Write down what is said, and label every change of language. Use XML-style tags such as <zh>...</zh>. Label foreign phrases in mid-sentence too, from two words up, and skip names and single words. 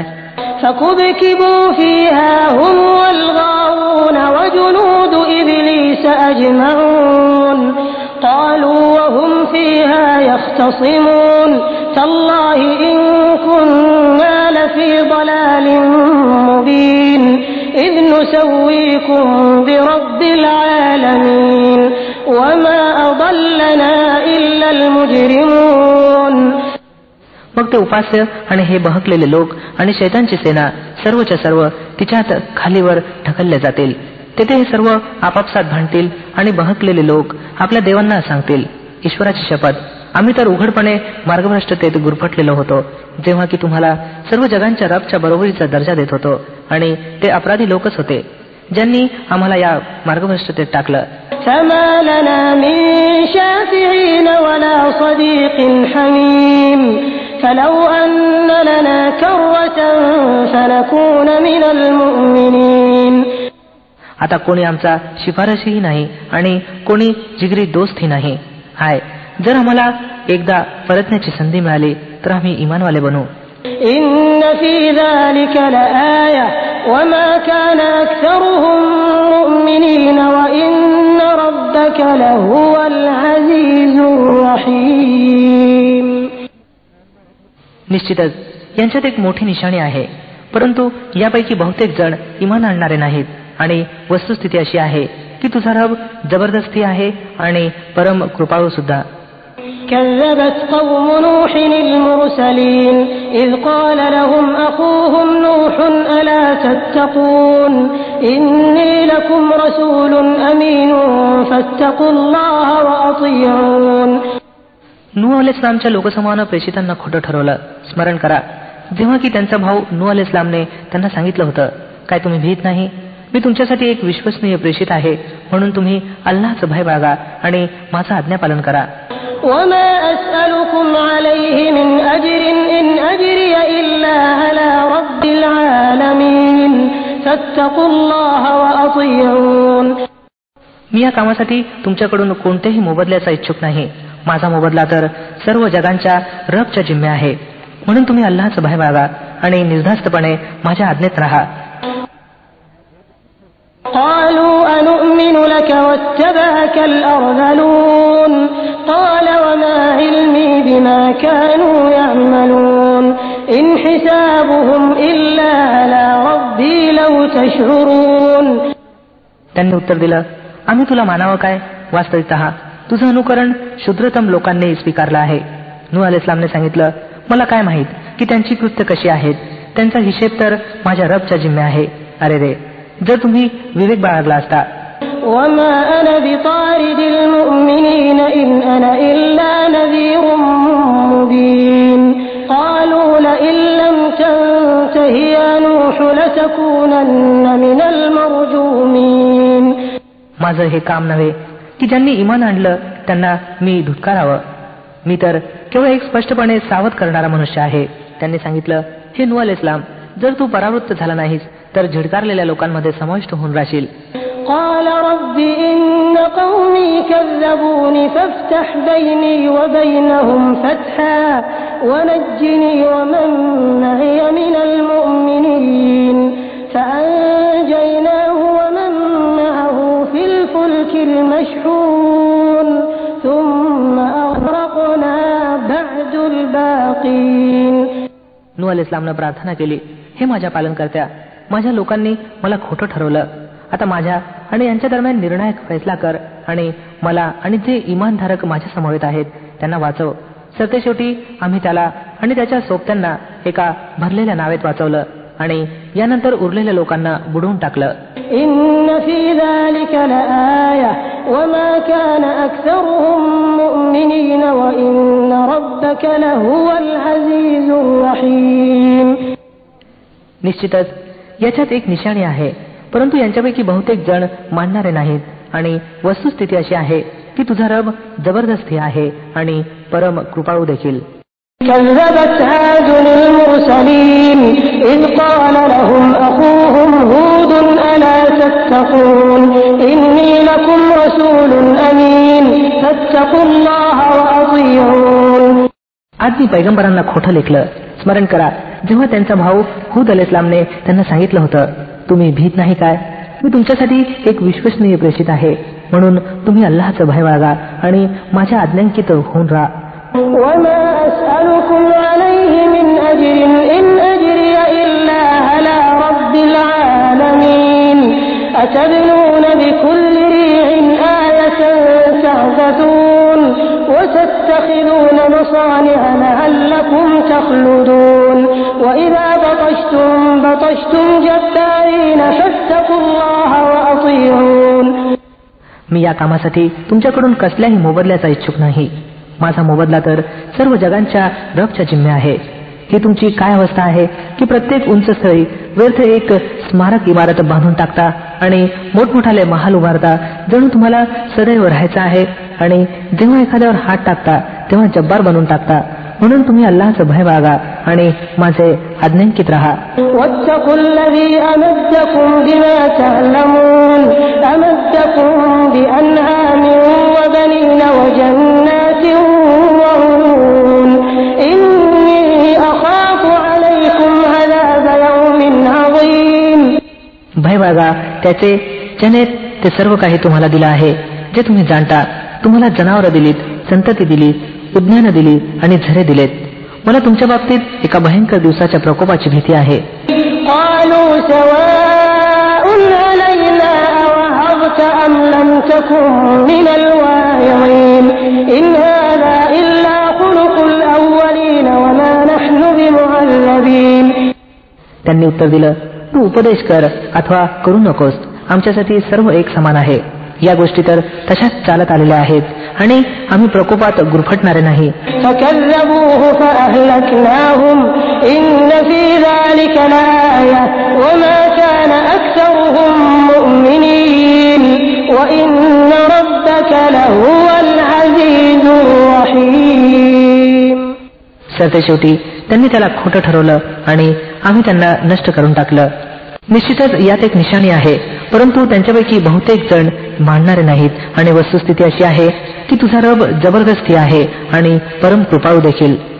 <ar>فكبكبوا فيها هم والغاوون وجنود إبليس أجمعون قالوا وهم فيها يختصمون تالله إن كنا لفي ضلال مبين إذ نسويكم برب العالمين وما أضلنا إلا المجرمون.</ar> <mr>मग ते उपास्य आणि हे बहकलेले लोक आणि शैतानची सेना सर्वच्या सर्व तिच्यात खालीवर ढकलले जातील. तेथे हे सर्व आपापसात भांडतील आणि बहकलेले लोक आपल्या देवांना सांगतील, ईश्वराची शपथ, आम्ही तर उघडपणे मार्गभ्रष्टतेत गुरफटलेलो होतो, जेव्हा की तुम्हाला सर्व जगांच्या रबच्या बरोबरीचा दर्जा देत होतो, आणि ते अपराधी लोकच होते ज्यांनी आम्हाला या मार्गभ्रष्टतेत टाकलं.</mr> <ar>فما لنا من شافعين ولا صديق حميم فلو أن لنا كرة فنكون من المؤمنين.</ar> <mr>आता कोणी आमचा शिफारशीही नाही आणि कोणी जिगरी दोस्तही नाही. हाय, जर आम्हाला एकदा परतण्याची संधी मिळाली तर आम्ही इमानवाले बनू.</mr> <ar>إن في ذلك لآية وما كان أكثرهم مؤمنين وإن ربك لهو العزيز الرحيم.</ar> <mr>निश्चितच यांच्यात एक मोठी निशाणी आहे, परंतु यापैकी बहुतेक जण इमान आणणारे नाहीत, आणि वस्तुस्थिती अशी आहे की तुझा रब जबरदस्ती आहे आणि परम कृपाळू सुद्धा.</mr> <ar>كذبت قوم نوح المرسلين إذ قال لهم أخوهم نوح ألا تتقون إني لكم رسول أمين فاتقوا الله وأطيعون.</ar> <mr>नूह अलैहिस्सलामच्या लोकसमूहानं प्रेषितांना खोटं ठरवलं. स्मरण करा जेव्हा की त्यांचा भाऊ नूह अलैहिस्सलामने त्यांना सांगितलं होतं, काय तुम्ही भीत नाही? मी तुमच्यासाठी एक विश्वसनीय प्रेषित आहे, म्हणून तुम्ही अल्लाहचं भय बाळगा आणि माझं आज्ञापालन करा.</mr> <ar>وما أسألكم عليه من أجر إن أجري إلا على رب العالمين فاتقوا الله وأطيعون.</ar> <mr>मी या कामासाठी तुमच्याकडून कोणत्याही मोबदल्याचा इच्छुक नाही. माझा मोबदला तर सर्व जगांच्या रबच्या जिम्मे आहे, म्हणून तुम्ही अल्लाहचं भय बाळगा आणि निर्धास्तपणे माझ्या आज्ञेत राहा.</mr> <ar>قالوا أنؤمن لك واتبعك الأرذلون قال وما علمي بما كانوا يعملون إن حسابهم إلا على ربي لو تشعرون.</ar> <mr>त्यांनी उत्तर दिलं, आम्ही तुला मानावं काय? वास्तविकतः तुझं अनुकरण शूद्रतम लोकांनी स्वीकारलं आहे. नूह अलैहिस्सलामने सांगितलं, मला काय माहित की त्यांची कृत्य कशी आहेत? त्यांचा हिशेब तर माझ्या रबच्या जिम्मे आहे. अरे रे, जर तुम्ही विवेक बाळगला असता.</mr> <ar>وما أنا بطارد المؤمنين إن أنا إلا نذير مبين قالوا لئن لم تنته يا نوح لتكونن من المرجومين.</ar> <mr>माझं हे काम नव्हे की ज्यांनी इमान आणलं त्यांना मी धुतकारावं. मी तर केवळ एक स्पष्टपणे सावध करणारा मनुष्य आहे. त्यांनी सांगितलं, हे नूह अलैहिस्सलाम, जर तू परावृत्त झाला नाहीस तर झिडकारलेल्या लोकांमध्ये समाविष्ट होऊन राहशील.</mr> <ar>قال رب إن قومي كذبوني فافتح بيني وبينهم فتحا ونجني ومن معي من المؤمنين فأنجيناه ومن معه في الفلك المشحون ثم أغرقنا بعد الباقين.</ar> <mr>नूह अलैहिस्सलामने प्रार्थना केली, हे माझ्या पालनकर्त्या, माझ्या लोकांनी मला खोटं ठरवलं. आता माझ्या आणि यांच्या दरम्यान निर्णायक फैसला कर आणि मला आणि जे इमानधारक माझ्या समवेत आहेत त्यांना वाचव. सरतेशेवटी आम्ही त्याला आणि त्याच्या सोबत्यांना एका भरलेल्या नावेत वाचवलं आणि यानंतर उरलेल्या लोकांना बुडवून टाकलं.</mr> <ar>إن في ذلك لآية وما كان أكثرهم مؤمنين وإن ربك لهو العزيز الرحيم.</ar> <mr>निश्चितच याच्यात एक निशाणी आहे, परंतु यांच्यापैकी बहुतेक जण मानणारे नाहीत आणि वस्तुस्थिती अशी आहे की तुझा रब जबरदस्ती आहे आणि परम कृपाळू देखील.</mr> <ar>كذبت عاد المرسلين إذ قال لهم أخوهم هود ألا تتقون إني لكم رسول أمين فاتقوا الله وأطيعون.</ar> <mr>आधी पैगंबरांना खोटं लेखलं. स्मरण करा जेव्हा त्यांचा भाऊ हूद अलैहिस्सलामने त्यांना सांगितलं होतं, तुम्ही भीत नाही काय? मी तुमच्यासाठी एक विश्वसनीय प्रेषित आहे, म्हणून तुम्ही अल्लाहचं भय बाळगा आणि माझ्या आज्ञांकित होऊन राहा.</mr> <ar>وما أسألكم عليه من أجر إن أجري إلا على رب العالمين أتبنون بكل ريع آية تعبثون وتتخذون مصانع لعلكم تخلدون وإذا بطشتم جبارين فاتقوا الله وأطيعون.</ar> <mr>मी या कामासाठी तुमच्याकडून कसल्याही मोबदल्याचा इच्छुक नाही. माझा मोबदला तर सर्व जगांच्या रबच्या जिम्मे आहे. ही तुमची काय अवस्था आहे की प्रत्येक उंच स्थळी व्यर्थ एक स्मारक इमारत बांधून टाकता आणि मोठमोठाले महाल उभारता, जणू तुम्हाला सदैव राहायचं आहे, आणि जेव्हा एखाद्यावर हात टाकता तेव्हा जब्बार बनवून टाकता. म्हणून तुम्ही अल्लाहचं भय बाळगा आणि माझे आज्ञांकित राहा.</mr> <ar>واتقوا الذي أمدكم بما تعلمون أمدكم بأنعام وبنين وجنات وعيون إني أخاف عليكم عذاب يوم عظيم.</ar> <mr>भय बाळगा त्याचे ज्याने ते सर्व काही तुम्हाला दिलं आहे जे तुम्ही जाणता. तुम्हाला जनावरं दिलीत, संतती दिली, उद्यानं दिली आणि झरे दिलेत. मला तुमच्या बाबतीत एका भयंकर दिवसाच्या प्रकोपाची भीती आहे.</mr> <ar>قالوا سواء علينا أَصَدَقْتَ أَمْ لَمْ تَكُنْ مِنَ الْوَاعِظِينَ إِنْ هَذَا إِلَّا خُلُقُ الْأَوَّلِينَ وَمَا نَحْنُ بِمُعَذَّبِينَ.</ar> <mr>त्यांनी उत्तर दिलं, तू उपदेश कर अथवा करू नकोस, आमच्यासाठी सर्व एक समान आहे. या गोष्टी तर तशाच चालत आलेल्या आहेत आणि आम्ही प्रकोपात गुरफटणारे नाही.</mr> <ar>فَكَذَّبُوهُ فَأَهْلَكْنَاهُمْ إِنَّ فِي ذَلِكَ لَآيَةً وَمَا كَانَ أَكْثَرُهُم مُؤْمِنِينَ وَإِنَّ رَبَّكَ لَهُوَ الْعَزِيزُ الرَّحِيمُ.</ar> <mr>सरतेशेवटी त्यांनी त्याला खोटं ठरवलं आणि आम्ही त्यांना नष्ट करून टाकलं. निश्चितच यात एक निशाणी आहे, परंतु त्यांच्यापैकी बहुतेक जण मानणारे नाहीत. आणि वस्तुस्थिती अशी आहे की तुझा रब जबरदस्ती आहे आणि परम कृपाळू देखील.</mr>